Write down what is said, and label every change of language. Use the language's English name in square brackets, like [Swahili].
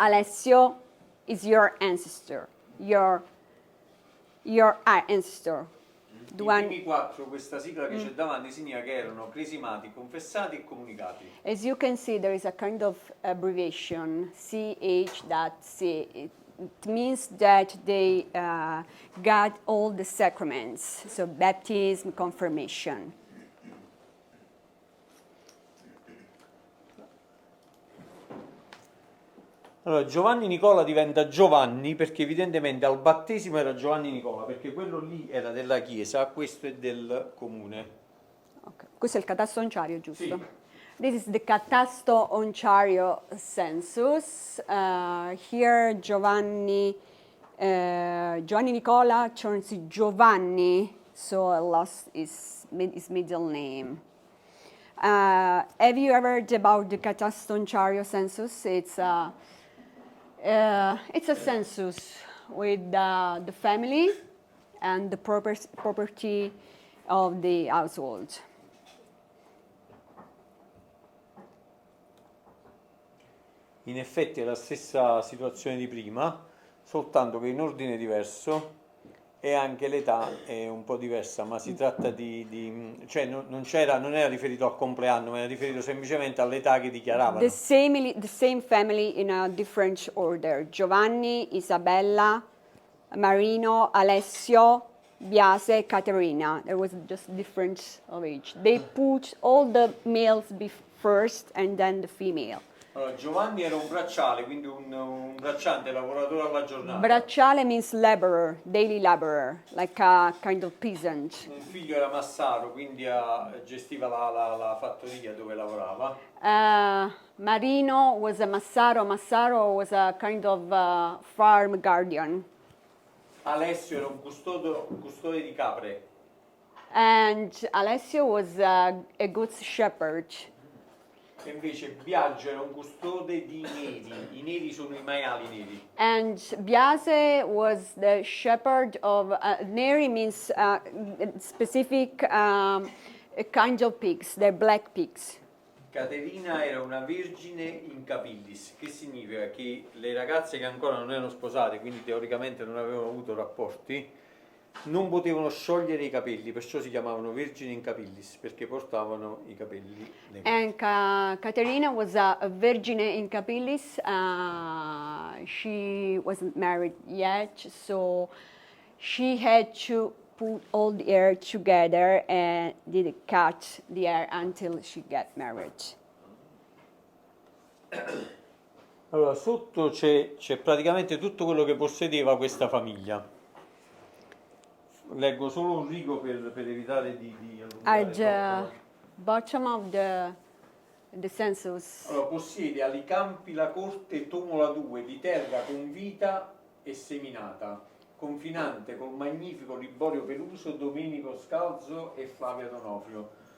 [English] Alessio is your ancestor, your ancestor. [Italian] I primi 4, questa sigla che c'è davanti, significa che erano cresimati, confessati e comunicati. [English] As you can see, there is a kind of abbreviation, CH.C. It means that they got all the sacraments, so baptism, confirmation. [Italian] Allora, Giovanni Nicola diventa Giovanni perché evidentemente al battesimo era Giovanni Nicola, perché quello lì era della chiesa, questo è del comune. [English] Okay. [Italian] Questo è il catasto onciario, giusto? Sì. [English] This is the catasto onciario census. Here Giovanni Nicola turns to Giovanni, so I lost his middle name. Have you ever heard about the catasto onciario census? It's a census with the family and the property of the household. [Italian] In effetti è la stessa situazione di prima, soltanto che in ordine diverso e anche l'età è un po' diversa, ma si tratta cioè non era riferito al compleanno, ma era riferito semplicemente all'età che dichiaravano. [English] The same family in a different order. Giovanni, Isabella, Marino, Alessio, Biase, Caterina. There was just difference of age. They put all the males first and then the female. [Italian] Allora, Giovanni era un bracciale, quindi un bracciante, lavoratore alla giornata. [English] Bracciale means laborer, daily laborer, like a kind of peasant. [Italian] Un figlio era massaro, quindi gestiva la fattoria dove lavorava. [English] Marino was a massaro. Massaro was a kind of farm guardian. [Italian] Alessio era un custode di capre. [English] And Alessio was a good shepherd. [Italian] E invece Biagio era un custode di neri. I neri sono i maiali neri. [English] And Biase was the shepherd of Neri means specific kind of pigs, they're black pigs. [Italian] Caterina era una vergine in capillis, che significa che le ragazze che ancora non erano sposate, quindi teoricamente non avevano avuto rapporti, non potevano sciogliere i capelli, perciò si chiamavano vergini in capillis, perché portavano i capelli legati. [English] And Caterina was a virgin in capillis. She wasn't married yet, so she had to put all the hair together and did cut the hair until she got married. [Italian] Allora, sotto c'è praticamente tutto quello che possedeva questa famiglia. Leggo solo un rigo per evitare di [English] At the bottom of the census. [Italian] Allora, possiede ali campi la corte Tomola 2 di terra con vita e seminata, confinante col magnifico Liborio Peluso, Domenico Scalzo e Flavia Donofrio.